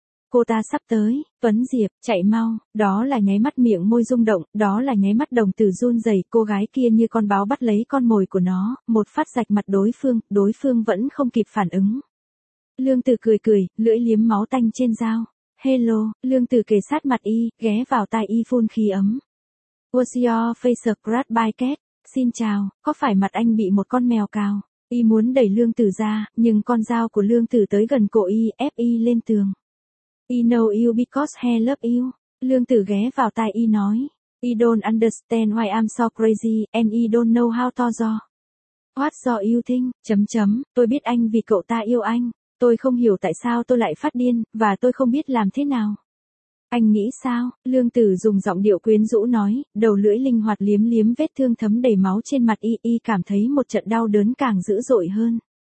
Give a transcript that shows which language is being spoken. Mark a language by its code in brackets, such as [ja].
[vi] Cô ta sắp tới, Tuấn Diệp, chạy mau, đó là nháy mắt miệng môi rung động, đó là nháy mắt đồng tử run rẩy, cô gái kia như con báo bắt lấy con mồi của nó, một phát rạch mặt đối phương vẫn không kịp phản ứng. Lương Tử cười cười, lưỡi liếm máu tanh trên dao. Hello, Lương Tử kề sát mặt y, ghé vào tai y phun khí ấm. [en] What's your face grad by cat? [vi] Xin chào, có phải mặt anh bị một con mèo cào? Y muốn đẩy Lương Tử ra, nhưng con dao của Lương Tử tới gần cổ y, ép y lên tường. [en] I know you because he love you. [vi] Lương Tử ghé vào tai y nói. [en] I don't understand why I'm so crazy, and I don't know how to do. What do you think? [vi] Tôi biết anh vì cậu ta yêu anh. Tôi không hiểu tại sao tôi lại phát điên, và tôi không biết làm thế nào. Anh nghĩ sao? Lương Tử dùng giọng điệu quyến rũ nói, đầu lưỡi linh hoạt liếm liếm vết thương thấm đầy máu trên mặt y, y cảm thấy một trận đau đớn càng dữ dội hơn.